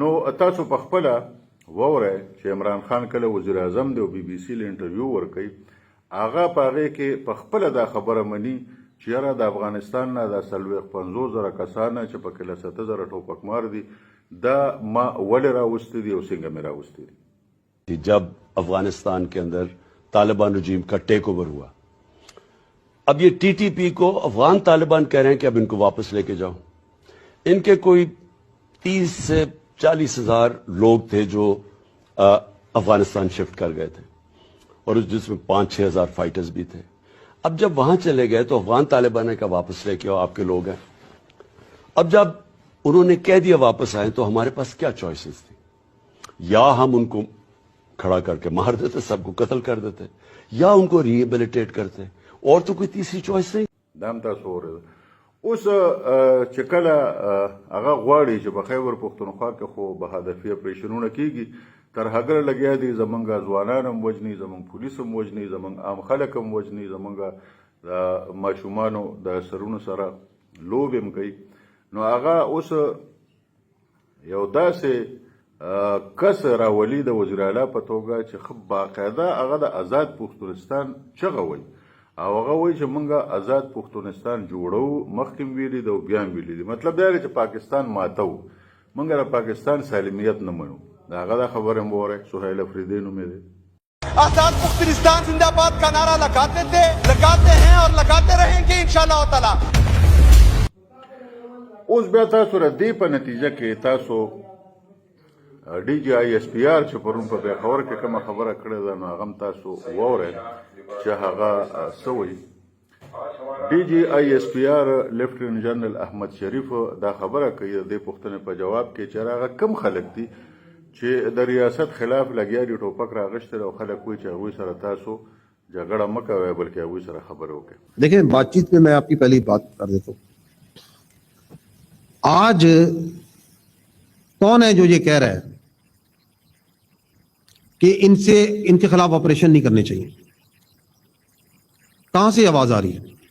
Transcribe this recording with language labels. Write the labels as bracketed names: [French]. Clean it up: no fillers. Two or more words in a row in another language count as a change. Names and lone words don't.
[Pashto] نو تاسو په خپله واورئ چې عمران خان کله وزیر اعظم دی او بي بي سي له انټرویو ورکوي، هغه په هغې کې په خپله دا خبره مني چې یاره د افغانستان نه د 50,000 کسانه چې پکې له 7,000 ټوپکمار دي دا ما ولې راوستي دي او څنګه مې راوستي دي. [Urdu] جب افغانستان کے اندر طالبان رجیم کا [English] take over [Urdu] ہوا، اب یہ ٹی ٹی پی کو افغان طالبان کہہ رہے ہیں کہ اب ان کو واپس لے کے جاؤ. ان کے کوئی 30 سے 40 ہزار لوگ تھے جو افغانستان شفٹ کر گئے تھے اور جس میں 5-6 ہزار فائٹرز بھی تھے. اب جب وہاں چلے گئے تو افغان طالبان نے کہا واپس لے کے آؤ، آپ کے لوگ ہیں. اب جب انہوں نے کہہ دیا واپس آئے تو ہمارے پاس کیا چوائسز تھی? یا ہم ان کو کھڑا کر کے مار دیتے، سب کو قتل کر دیتے، یا ان کو ریہیبلیٹیٹ کرتے، اور تو کوئی تیسری چوائس نہیں. [Pashto] دام تاسو اورئ. اوس چې کله هغه غواړي چې په خیبر پښتونخوا کې خو به هدفي اپریشنونه کیږي، تر هغه لګیا دي زمونږ ځوانان هم وژني، زمونږ پولیس هم وژني، زمونږ عام خلک هم وژني، زمونږ د ماشومانو د سرونو سره لوبې هم کوي. نو هغه اوس یو داسې کس راولي د وزیر اعلی په توګه چې ښه باقاعده هغه د آزاد پښتونستان چغه وایي او هغه وایي چې موږ آزاد پښتونستان جوړو، مخکې هم ویلي ده او بیا هم ویلي دي. مطلب دا دی چې پاکستان ماتو، موږ د پاکستان سالمیت نه منو. د هغه دا خبره هم واورئ. سهیل افریدی نوم یې دی. [Urdu] آزاد پختونستان زندہ باد کا نعرہ لگاتے تھے، لگاتے ہیں اور لگاتے رہیں گے ان شاء اللہ تعالیٰ. [Pashto] اوس بیا تاسو را دې په نتیجه کې تاسو डी जी आई एस पी आर چې پرون په پیښور کې کومه خبره کړې ده نو هغه هم تاسو واورئ چې هغه څه وایي. डी जी आई एस पी आर لیفټننټ جنرال احمد شریف دا خبره کوي د دې پوښتنې په جواب کې چې هغه کم خلک دي چې د ریاست خلاف لګیا دي ټوپک راغشته او خلک وایي چې هغوی سره تاسو جګړه مه کوئ بلکې هغوی سره خبرې وکړئ. [Urdu] دیکھیں، بات چیت میں میں آپ کی پہلی بات کر دیتا ہوں۔ آج کون ہے جو یہ کہہ رہا ہے کہ ان کے خلاف آپریشن نہیں کرنے چاہئیں? کہاں سے آواز آ رہی ہے?